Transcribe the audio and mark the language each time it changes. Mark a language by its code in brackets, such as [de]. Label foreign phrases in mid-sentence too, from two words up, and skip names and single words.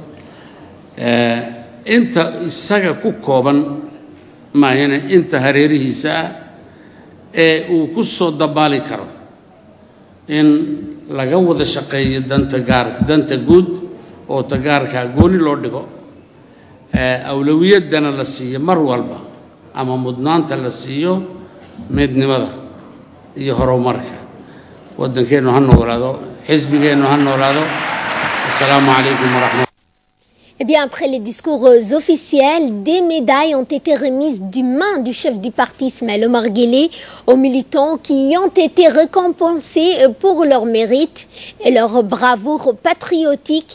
[so] inta isaga ku kooban maahane inta hareerihiisa ah ee uu ku soo dabaali karo in laga wada shaqeeyo danta guud oo tagaarka gooni loo dhigo awlawiyaddana la siiyo mar walba ama mudnaanta la siiyo midnimada iyo horumarka waddankeenu ha noolaado xisbigeenu ha noolaado [ar] السلام عليكم ورحمة الله. [fr] Eh bien, après les discours officiels, des médailles ont été remises du main du chef du parti Ismaël Omar Guelleh aux militants qui ont été récompensés pour leur mérite et leur bravoure patriotique.